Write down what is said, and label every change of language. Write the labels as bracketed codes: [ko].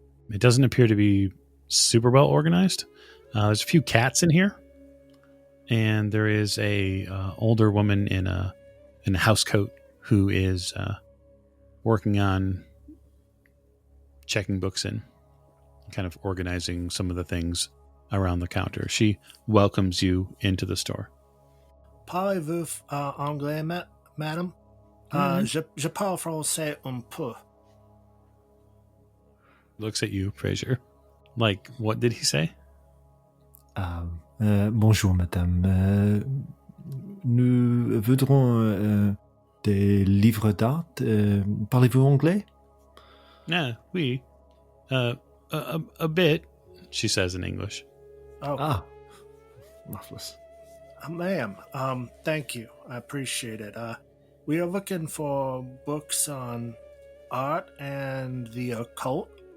[en] It doesn't appear to be super well organized. There's a few cats in here, and there is a older woman in a house coat who is working on checking books in, kind of organizing some of the things around the counter. She welcomes you into the store. [fr] Parlez-vous anglais, madame? Je parle français un peu. [en] Looks at you, Fraser. Like, what did he say? [fr] Bonjour, madame. Nous voudrons des livres d'art. Parlez-vous anglais? [en] Yeah, oui. A bit, she says in English. Oh, Marvelous. ma'am, thank you. I appreciate it. We are looking for books on art and the occult.